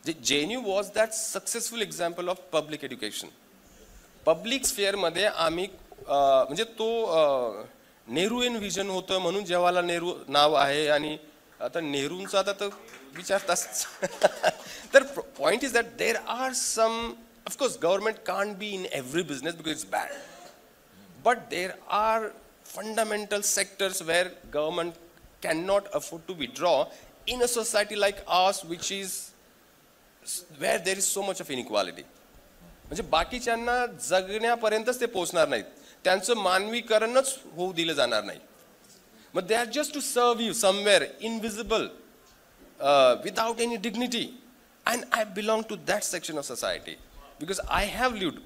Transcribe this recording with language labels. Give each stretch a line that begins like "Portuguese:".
Marathi: JNU
English: Was that successful example of public education.
Marathi: Public स्फेअरमध्ये आम्ही म्हणजे तो नेहरूइन व्हिजन होतं, म्हणून जवाहरलाल नेहरू नाव आहे. आणि आता नेहरूंचा आता तर विचारताच.
English: तर point is that there are some, of course government can't be in every business because it's bad, but there are fundamental sectors where government cannot afford to withdraw in a society like ours, which is where there is so much of inequality.
Marathi: म्हणजे बाकीच्यांना जगण्यापर्यंतच ते पोहोचणार नाहीत, त्यांचं मानवीकरणच होऊ दिलं जाणार नाही.
English: मग they are just to serve you somewhere invisible without any dignity. And I belong to that section of society because I have lived.